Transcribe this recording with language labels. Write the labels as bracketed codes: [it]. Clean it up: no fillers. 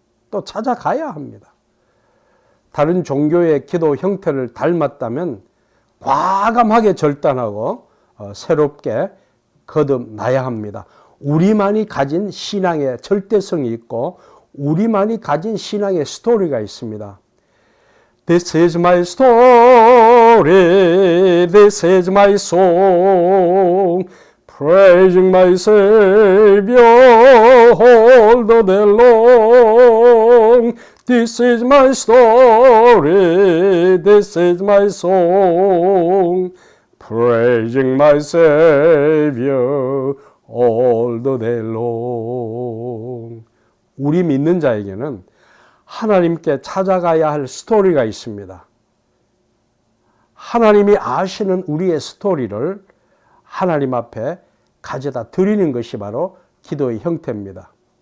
[ko] 또 찾아가야 합니다. 다른 종교의 기도 형태를 닮았다면 과감하게 절단하고 새롭게 거듭나야 합니다. 우리만이 가진 신앙의 절대성이 있고 우리만이 가진 신앙의 스토리가 있습니다. [en] This is my story, this is my song, praising my Savior all the day long. This is my story, this is my song, praising my Savior all the day long. [ko] 우리 믿는 자에게는 하나님께 찾아가야 할 스토리가 있습니다. 하나님이 아시는 우리의 스토리를 하나님 앞에 가져다 드리는 것이 바로 기도의 형태입니다.